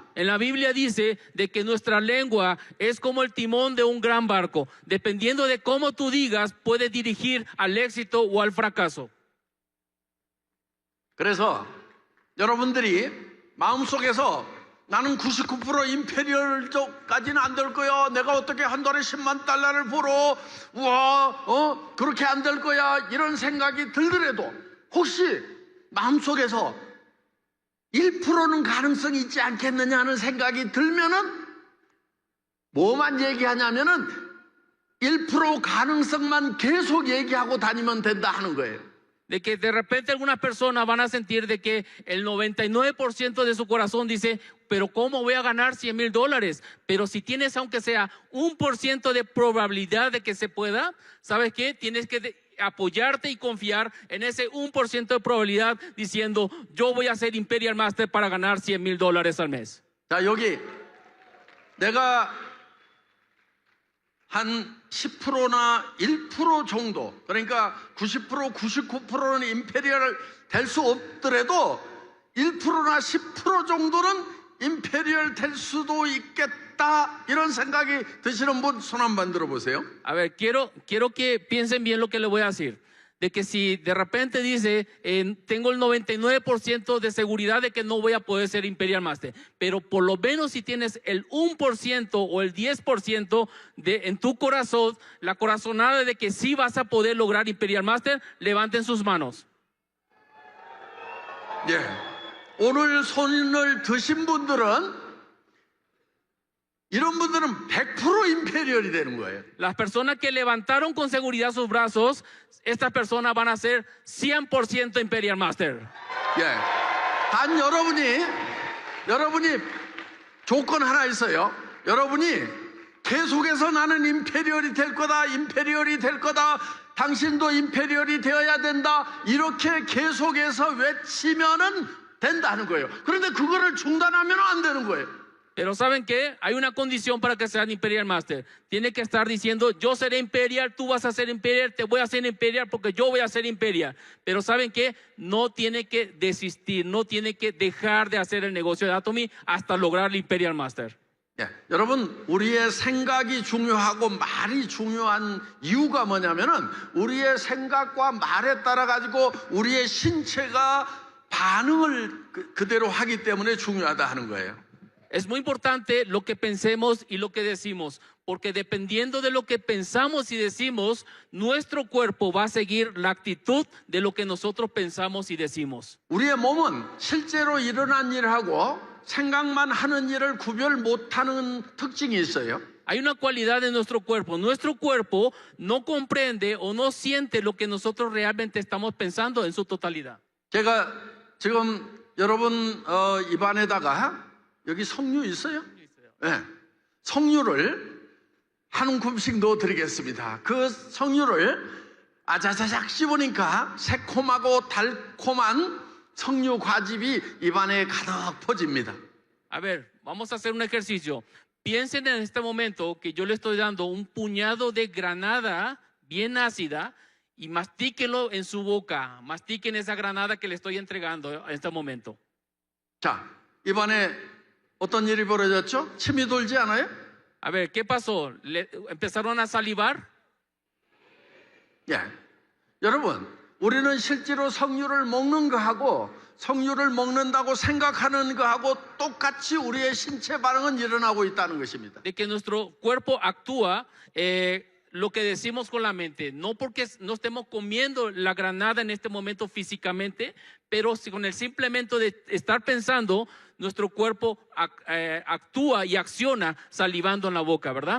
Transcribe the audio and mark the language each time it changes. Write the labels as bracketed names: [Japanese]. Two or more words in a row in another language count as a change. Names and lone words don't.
[Spanish] En la Biblia dice de que nuestra lengua es como el timón de un gran barco. Dependiendo de cómo tú digas, puede dirigir al éxito o al fracaso. [Korean] 그래서 여러분들이 마음속에서 나는 99% 임페리얼 쪽까지는 안 될 거야. 내가 어떻게 한 달에 10만 달러를 벌어. 우와, 그렇게 안 될 거야. 이런 생각이 들더라도 혹시 마음속에서 1%는 가능성이 있지 않겠느냐 하는 생각이 들면은 뭐만 얘기하냐면은 1% 가능성만 계속 얘기하고 다니면 된다 하는 거예요. [Spanish] De que de repente algunas personas van a sentir de que el 99% de su corazón dice, pero ¿cómo voy a ganar $100,000? Pero si tienes aunque sea 1% de probabilidad de que se pueda, ¿sabes qué? Tienes que apoyarte y confiar en ese 1% de probabilidad diciendo, yo voy a ser Imperial Master para ganar $100,000 al mes. [Korean] 자, 여기 내가 한 10%나 1% 정도, 그러니까 90%, 99%는 임페리얼 될 수 없더라도 1%나 10% 정도는 임페리얼 될 수도 있겠다 이런 생각이 드시는 분 손 한번 들어보세요. [Spanish] A ver, quiero que piensen bien lo que les voy a decir. De que si de repente dice, tengo el 99% de seguridad de que no voy a poder ser Imperial Master, pero por lo menos si tienes el 1% o el 10% en tu corazón, la corazonada de que sí vas a poder lograr Imperial Master, levanten sus manos. [Korean] 예, 오늘 손을 드신 분들은 이런 분들은 100% 임페리얼이 되는 거예요. [Spanish] Las personas que levantaron con seguridad sus brazos, estas personas van a ser 100% Imperial Master. [Korean] 예, 단 여러분이 조건 하나 있어요. 여러분이 계속해서 나는 임페리얼이 될 거다, 임페리얼이 될 거다, 당신도 임페리얼이 되어야 된다, 이렇게 계속해서 외치면은 된다는 거예요. 그런데 그거를 중단하면 안 되는 거예요. [Spanish] Pero ¿saben qué? Hay una condición para que sean Imperial Master. Tiene que estar diciendo, yo seré Imperial, tú vas a ser Imperial, te voy a hacer Imperial porque yo voy a ser Imperial. Pero ¿saben qué? No tiene que desistir, no tiene que dejar de hacer el negocio de Atomy hasta lograr el Imperial Master. [Korean] 예, 여러분, 우리의 생각이 중요하고 말이 중요한 이유가 뭐냐면은 우리의 생각과 말에 따라 가지고 우리의 신체가 반응을 그대로 하기 때문에 중요하다 하는 거예요. [Spanish] Es muy importante lo que pensemos y lo que decimos, porque dependiendo de lo que pensamos y decimos, nuestro cuerpo va a seguir la actitud de lo que nosotros pensamos y decimos. [Korean] 우리의 몸은 실제로 일어난 일하고 생각만 하는 일을 구별 못하는 특징이 있어요. [Spanish] Hay una cualidad de nuestro cuerpo. Nuestro cuerpo no comprende o no siente lo que nosotros realmente estamos pensando en su totalidad. [Korean] 제가 지금 여러분 입안에다가 여기 석류 있어요? 네. 석류를 한 움큼씩 넣어드리겠습니다. 그 석류를 아자자작 씹으니까 새콤하고 달콤한 석류 과즙이 입안에 가득 퍼집니다. [Spanish] A ver, vamos a hacer un ejercicio. Piensen en este momento que yo le estoy dando un puñado de granada bien ácida y mastíquenlo en su boca, mastiquen esa granada que le estoy entregando en este momento. [Korean] 자, 이번에 어떤 일이 벌어졌죠? 침이 돌지 않아요? [Spanish] A ver, ¿qué pasó? ¿Empezaron a salivar? [Korean] 예. 여러분, 우리는 실제로 석류를 먹는 거하고 석류를 먹는다고 생각하는 거하고 똑같이 우리의 신체 반응은 일어나고 있다는 것입니다. [Spanish] De que nuestro cuerpo actúa lo que decimos con la mente, no porque no estemos comiendo la granada en este momento físicamente, pero con el simplemente de estar pensando, nuestro cuerpo actúa y acciona salivando en la boca, ¿verdad?